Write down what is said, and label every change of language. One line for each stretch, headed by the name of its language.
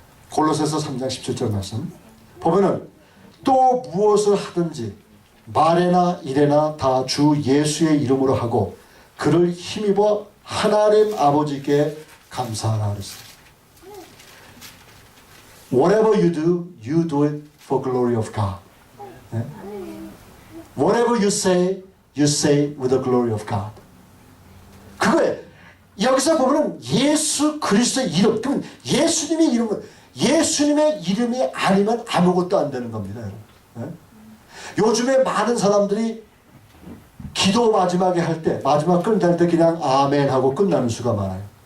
Korean: 골로새서 3장 17절 말씀 보면은 또 무엇을 하든지 말에나 일에나 다 주 예수의 이름으로 하고 그를 힘입어 하나님 아버지께 감사하라 그랬어요.
English: Whatever you do it for glory of God.
Korean: 네?
English: Whatever you say with the glory of God.
Korean: 그거에 여기서 보면 예수 그리스도의 이름, 그러면 예수님의 이름은 예수님의 이름이 아니면 아무것도 안 되는 겁니다. 여러분. 네? 요즘에 많은 사람들이 기도 마지막에 할 때, 마지막 끝날 때 그냥 아멘 하고 끝나는 수가 많아요.